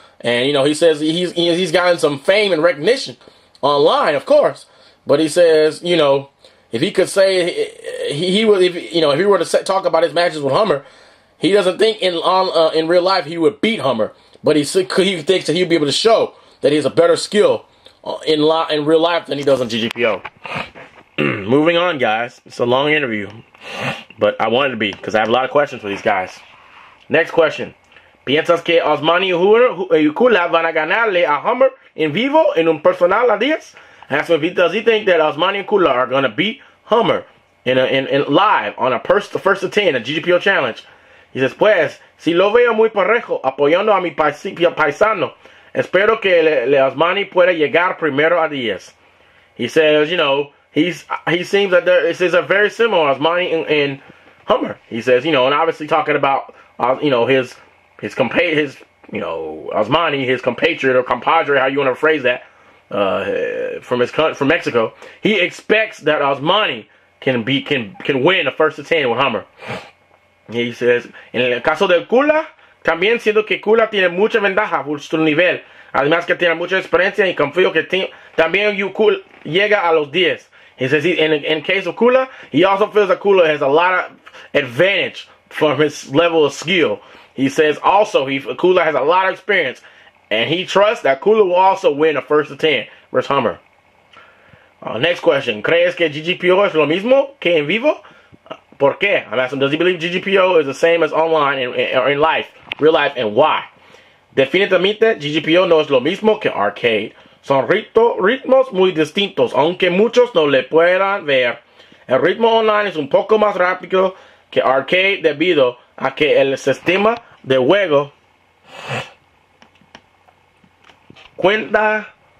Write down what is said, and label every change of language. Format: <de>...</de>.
<en>And he says he's gotten some fame and recognition online, of course, but he says if he could say if he were to talk about his matches with Hummer, he doesn't think in real life he would beat Hummer, but he thinks that he'd be able to show that he has a better skill in real life than he does on GGPO. Moving on, guys. It's a long interview, but I wanted to be because I have a lot of questions for these guys. Next question.</en> <es>¿Piensas que Osmani y Kula van a ganarle a Hummer en vivo en un personal a 10?</es> <en>Ask him does he think that Osmani and Kula are going to beat Hummer in live on a first to 10 a GGPO challenge? He says,</en> <es>pues, si lo veo muy parejo, apoyando a mi paisano, espero que Osmani pueda llegar primero a 10.</es> <en>He says, he seems that this is a very similar Osmani and Hummer. He says, and obviously talking about, Osmani, his compatriot or compadre, how you want to phrase that, from Mexico. He expects that Osmani can win the first to 10 with Hummer. He says,</en> <es>en el caso del Kula, también siento que Kula tiene mucha ventaja por su nivel. Además que tiene mucha experiencia y confío que también Kula llega a los 10.</es> <en>He says, in case of Kula, he also feels that Kula has a lot of advantage from his level of skill. He says also Kula has a lot of experience, and he trusts that Kula will also win the first to 10 versus Hummer. Next question.</en> <es>¿Crees que GGPO es lo mismo que en vivo? ¿Por qué?</es> <en>I'm asking, does he believe GGPO is the same as online or in life, real life, and why?</en> <es>Definitivamente, GGPO no es lo mismo que arcade. Son ritmos muy distintos, aunque muchos no le puedan ver. El ritmo online es un poco más rápido que arcade debido a que el sistema de juego cuenta</es>